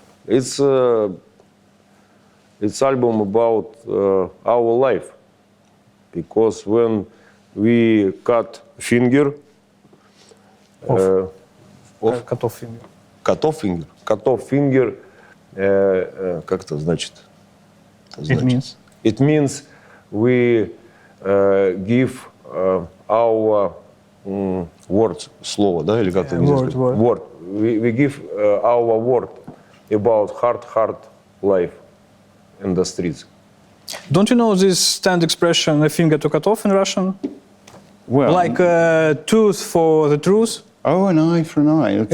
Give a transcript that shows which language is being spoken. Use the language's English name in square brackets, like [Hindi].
[English] It's album about our life, because when we cut finger, Cut off finger. cut off finger, [Russian] как это значит? [English] It means? It means we give our words, [Russian] слово, да, или как это нельзя сказать? [English] Word. Word. We give our word about hard life in the streets. Don't you know this stand expression, a finger to cut off in Russian? Well, Like a tooth for the truth? oh, an eye for an eye. a tooth